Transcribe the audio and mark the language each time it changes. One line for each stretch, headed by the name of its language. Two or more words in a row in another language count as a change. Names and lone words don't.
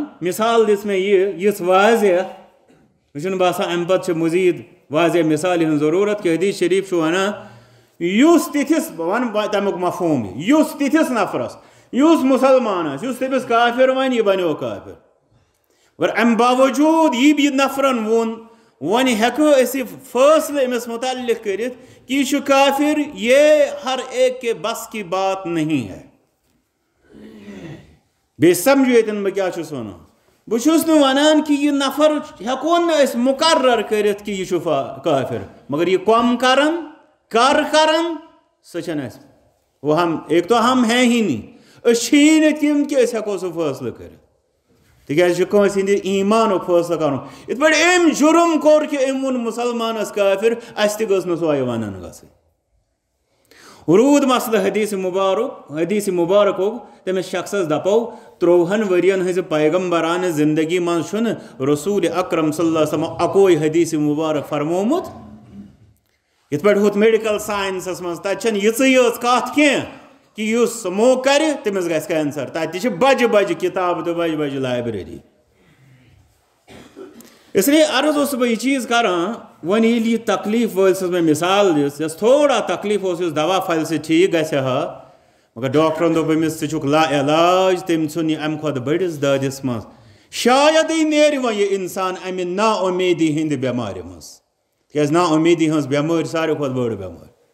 Kashmiri: مثال دِژ مےٚ یِژھ واضح مےٚ چھُنہٕ باسان امہِ پتہٕ چھِ مزیٖد واضح مثالہِ ہٕنٛز ضروٗرت کہِ حدیٖث شریٖف چھُ ونان یُس تِتھِس بہٕ ونہٕ تمیُک مفہوٗم یُس تِتھِس نفرس یُس مُسلمان آسہِ یُس تٔمِس کافر ونہِ یہِ بنیو کافر. مگر امہِ باوجوٗد یہِ نفرن ووٚن وۄنۍ ہٮ۪کو أسۍ یہِ فٲصلہٕ أمِس متعلق کٔرِتھ کہ یہِ چھُ کافر
Urdu: یہ ہر ایک کے بس کی بات نہیں ہے.
Kashmiri: بیٚیہِ سمجھو ییٚتٮ۪ن بہٕ کیٛاہ چھُس ونان. بہٕ چھُس نہٕ ونان کہ یہِ نفر ہٮ۪کون نہٕ أسۍ مُقرر کٔرِتھ کہ یہِ چھُ کافر مگر یہِ کۄم کرن کر کرن سۄ چھنہٕ اَسہِ
Urdu: وہ ہم ایک تو ہم ہیں ہی نہیں.
Kashmiri: أسۍ چھِی نہٕ تِم کہ أسۍ ہٮ۪کو سُہ فٲصلہٕ کٔرِتھ تِکیٛازِ چھُ کٲنٛسہِ ہِنٛدِ ایٖمانُک فٲصلہٕ کرُن. یِتھ پٲٹھۍ أمۍ جُرم کوٚر کہ أمۍ ووٚن مُسلمانس کافر اَسہِ تہِ گٔژھ نہٕ سۄے ونن گژھٕنۍ. روٗد مسلہٕ حدیٖث مُبارکُک تٔمِس شخصس دپو 30 ؤرین ہٕنٛزِ پیغمبرانہٕ زندگی منٛز چھُنہٕ رسوٗل اکرم صلی اللہ علیہ وسلمو اکوے حدیٖث مُبارک فرمومُت. یِتھ پٲٹھۍ ہُتھ
English: medical sciences
Kashmiri: منٛز تتہِ چھنہٕ یِژٕے یٲژ کتھ کینٛہہ کہ یُس سموک کرِ تٔمِس گژھِ کینسر. تتہِ تہِ چھِ بجہِ بجہِ کِتابہٕ تہٕ بجہِ بجہِ لایبریری.
Urdu: اس لیے
Kashmiri: عرض اوسُس بہٕ یہِ چیٖز کران وۄنۍ ییٚلہِ یہِ تکلیٖف وٲلۍ سٕنٛز مےٚ مِثال دِژ یۄس تھوڑا تکلیٖف اوس یُس دوا پھلہِ سۭتۍ ٹھیٖک گژھِ ہا مگر ڈاکٹرن دوٚپ أمِس ژٕ چھُکھ لا علاج تٔمۍ ژھُن یہِ امہِ کھۄتہٕ بٔڑِس دٲدِس منٛز. شایدٕے نیرِ وۄنۍ یہِ انسان امہِ نا اُمیدی ہِنٛدِ بٮ۪مارِ منٛز تِکیٛازِ نا اُمیدی ہٕنٛز بٮ۪مٲرۍ ساروی کھۄتہٕ بٔڑ بٮ۪مٲرۍ.